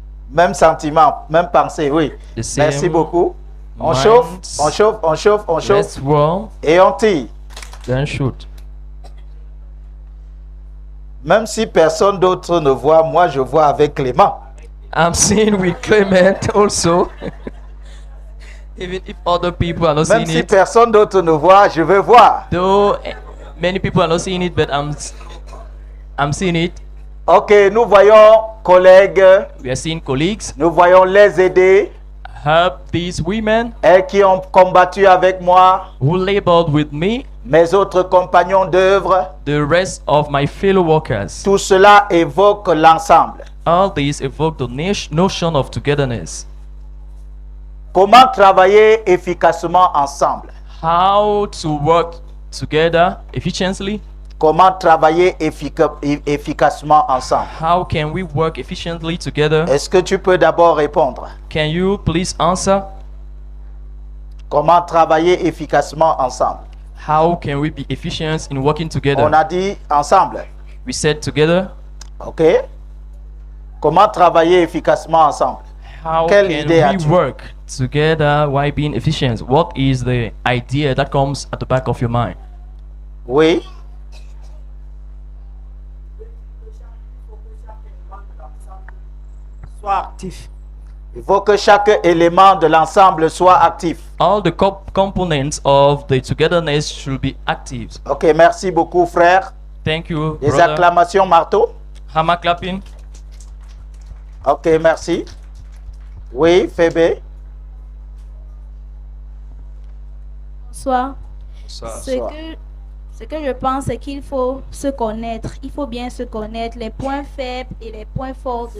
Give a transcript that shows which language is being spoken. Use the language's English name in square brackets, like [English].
[French] Même sentiment, même pensée, oui. [English] The same [French] Merci beaucoup. On [English] minds. [French] chauffe, on chauffe, on chauffe, on chauffe. [English] Let's roll. [French] Et on tire. [English] Then shoot. [French] Même si personne d'autre ne voit, moi je vois avec Clément. [English] I'm seeing with Clement also. Even if other people are not [French] Même [English] seeing [French] si [English] it, [French] personne d'autre ne voit, je veux voir. [English] though many people are not seeing it, but I'm seeing it. [French] Ok, nous voyons collègues, [English] We are seeing colleagues [French] nous voyons les aider, [English] help these women [French] elles qui ont combattu avec moi, [English] who labored with me, [French] mes autres compagnons d'œuvre. [English] the rest of my fellow workers. [French] Tout cela évoque l'ensemble. [English] All these evoke the notion of togetherness. [French] Comment travailler efficacement ensemble? [English] How to work together efficiently. [French] Comment travailler efficacement ensemble? [English] How can we work efficiently together? [French] Est-ce que tu peux d'abord répondre? [English] Can you please answer? [French] Comment travailler efficacement ensemble? [English] How can we be efficient in working together? [French] On a dit ensemble. [English] We said together. [French] Ok? Comment travailler efficacement ensemble? [English] How [French] Quelle [English] can [French] idée [English] we [French] as-tu? [English] work together while being efficient? What is the idea that comes at the back of your mind? [French] Oui. Sois actif. Il faut que chaque élément de l'ensemble soit actif. [English] All the components of the togetherness should be active. [French] Ok, merci beaucoup frère. [English] Thank you, [French] Des [English] brother. [French] acclamations marteau. [English] Hammer clapping. [French] Ok, merci. Oui, Fébé. Bonsoir. Bonsoir. Ce que je pense, c'est qu'il faut se connaître. Il faut bien se connaître les points faibles et les points forts de